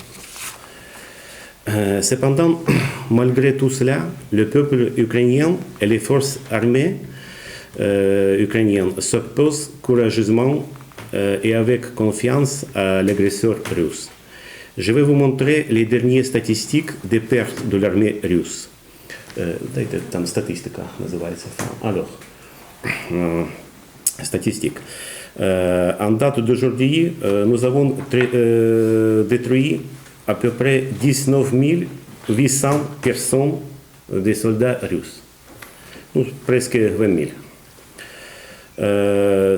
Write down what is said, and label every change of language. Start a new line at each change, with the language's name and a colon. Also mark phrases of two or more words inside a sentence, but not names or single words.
French: Cependant, malgré tout cela, le peuple ukrainien et les forces armées ukrainiennes s'opposent courageusement et avec confiance à l'agresseur russe. Je vais vous montrer les dernières statistiques des pertes de l'armée russe.
Russian: Дайте там статистика называется.
French: Alors, statistique. En date d'aujourd'hui, nous avons détruit à peu près 19 800 personnes des soldats russes. Presque 20 000.